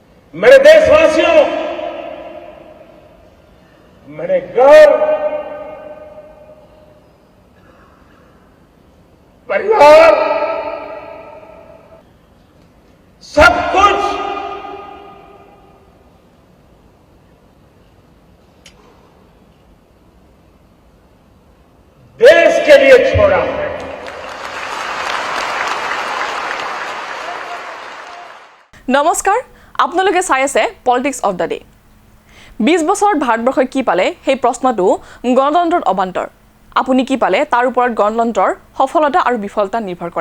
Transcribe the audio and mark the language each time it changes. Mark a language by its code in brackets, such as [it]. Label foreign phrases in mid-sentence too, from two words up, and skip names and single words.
[hi] मेरे देशवासियों, मेरे घर, परिवार, सब कुछ देश के लिए छोड़ा है। [as] নমস্কাৰ, আপোনালোকে চাই আছে পলিটিক্স অফ দ্য ডে। 20 বছৰত ভাৰতবৰ্ষই কি পালে সেই প্ৰশ্নটো গণতন্ত্ৰত অবান্তৰ। আপুনি কি পালে তাৰ ওপৰত গণতন্ত্ৰৰ সফলতা আৰু বিফলতা নিৰ্ভৰ কৰে।